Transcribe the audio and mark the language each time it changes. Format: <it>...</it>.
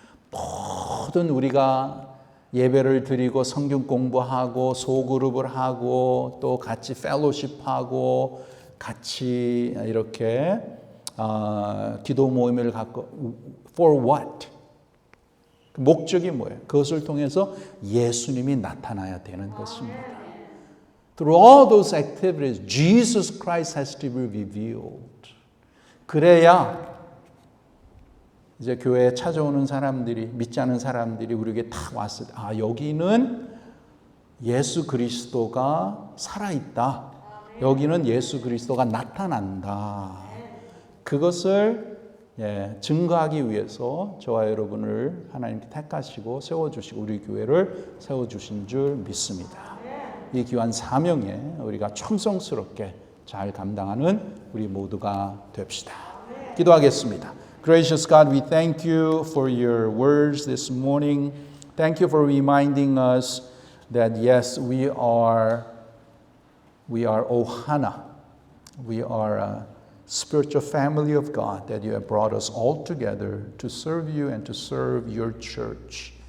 <ko>모든 우리가 예배를 드리고 성경 공부하고 소그룹을 하고 또 같이 펠로십하고 같이 이렇게 기도 모임을 갖고</ko> <en>for what?</en> <ko>목적이 뭐예요? 그것을 통해서 예수님이 나타나야 되는 것입니다.</ko> <en>Through all those activities, Jesus Christ has to be revealed.</en> <ko>그래야 이제 교회에 찾아오는 사람들이, 믿지 않은 사람들이 우리에게 딱 왔을 때, 여기는 예수 그리스도가 살아있다. 여기는 예수 그리스도가 나타난다. 그것을 증거하기 위해서 저와 여러분을 하나님께 택하시고 세워주시고 우리 교회를 세워주신 줄 믿습니다. 이 귀한 사명에 우리가 충성스럽게 잘 감당하는 우리 모두가 됩시다. 기도하겠습니다.</ko> <en>Gracious God, we thank you for your words this morning. Thank you for reminding us that yes, we are Ohana. We are a spiritual family of God, that you have brought us all together to serve you and to serve your church.</en>